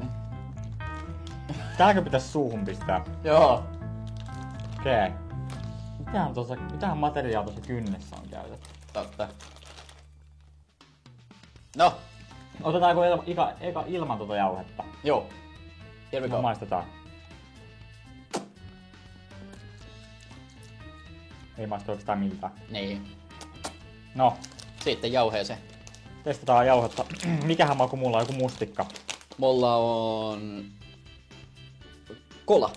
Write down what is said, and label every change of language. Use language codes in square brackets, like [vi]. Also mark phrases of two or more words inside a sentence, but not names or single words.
[fi] Tääkö pitäis suuhun pistää? Joo. Okei. Mitähän materiaalia tuossa kynnessä on käytetty? Totta. No. Otetaanko eka ilman tuota jauhetta? Joo. [en] Here we [fi] No [en] go. [fi] maistetaan. Ei maistu oikeastaan miltään. Niin. No, Sitten jauheeseen. testataan jauhetta. Mikähän maku mulla on? Joku mustikka. Mulla on... Kola.